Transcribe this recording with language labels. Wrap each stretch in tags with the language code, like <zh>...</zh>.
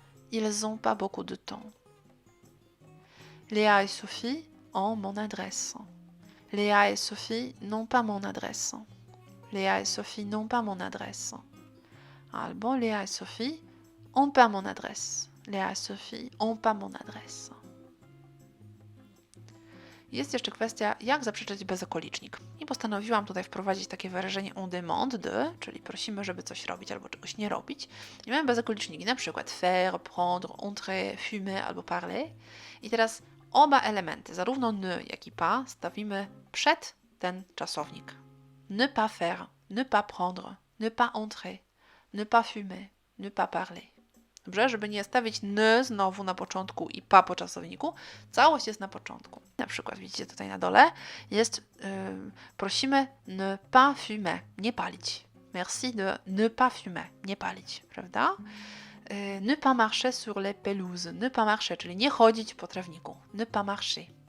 <fr>Ils n'ont pas beaucoup de temps. Léa et Sophie ont mon adresse. Léa et Sophie n'ont pas mon adresse. Léa et Sophie n'ont pas mon adresse.</fr> <pl>Albo,</pl> <fr>Léa et Sophie ont pas mon adresse. Léa et Sophie ont pas mon adresse.</fr> <pl>Jest jeszcze kwestia, jak zaprzeczyć bezokolicznik. I postanowiłam tutaj wprowadzić takie wyrażenie</pl> <fr>on demande de,</fr> <pl>czyli prosimy, żeby coś robić albo czegoś nie robić. I mamy bezokoliczniki, na przykład faire, prendre, entrer, fumer albo parler. I teraz oba elementy, zarówno ne, jak i pas, stawimy przed ten czasownik.</pl> <fr>Ne pas faire, ne pas prendre, ne pas entrer, ne pas fumer, ne pas parler.</fr> <pl>Dobrze, żeby nie stawić n znowu na początku i pa po czasowniku, całość jest na początku. Na przykład widzicie tutaj na dole jest prosimy</pl> <fr>ne pas fumer,</fr> <pl>nie palić.</pl> <fr>Merci de ne pas fumer,</fr> <pl>nie palić, prawda?</pl> <fr>Ne pas marcher sur les pelouses, ne pas marcher,</fr> <pl>czyli nie chodzić po trawniku.</pl> <fr>Ne pas marcher.</fr>